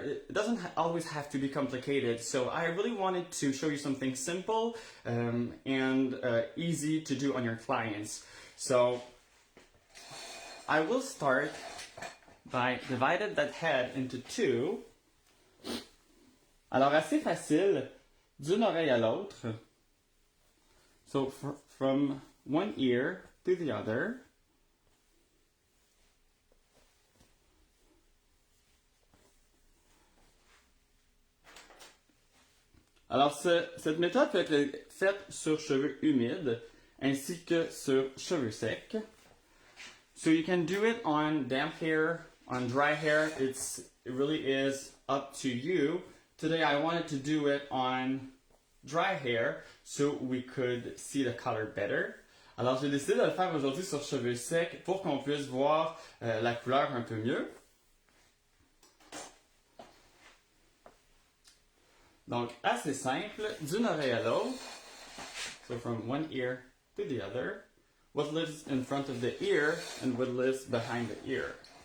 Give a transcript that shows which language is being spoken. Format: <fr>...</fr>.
<en>It doesn't always have to be complicated, so I really wanted to show you something simple and easy to do on your clients. So I will start by dividing that head into two.</en> <fr>Alors assez facile, d'une oreille à l'autre.</fr> <en>So from one ear to the other.</en> <fr>Alors cette méthode peut être faite sur cheveux humides ainsi que sur cheveux secs.</fr> <en>So you can do it on damp hair, on dry hair. It really is up to you. Today I wanted to do it on dry hair so we could see the color better.</en> <fr>Alors j'ai décidé de le faire aujourd'hui sur cheveux secs pour qu'on puisse voir la couleur un peu mieux. Donc assez simple, d'une oreille à l'autre.</fr> <en>So from one ear to the other. What lives in front of the ear and what lives behind the ear.</en>